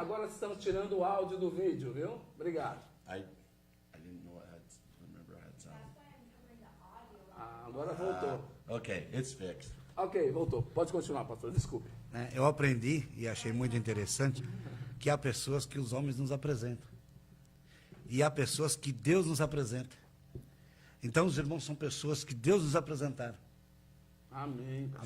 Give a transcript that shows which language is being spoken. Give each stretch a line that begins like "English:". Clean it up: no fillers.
Portuguese: Agora estamos tirando o áudio do vídeo, viu? Obrigado.
English: I didn't know I had, remember I had sound.
Portuguese: Ah, agora voltou.
English: Okay, it's fixed.
Portuguese: Ok, voltou. Pode continuar, pastor. Desculpe. Né? Eu aprendi e achei muito interessante que há pessoas que os homens nos apresentam. E há pessoas que Deus nos apresenta. Então, os irmãos são pessoas que Deus nos apresentaram. Amém. pastor.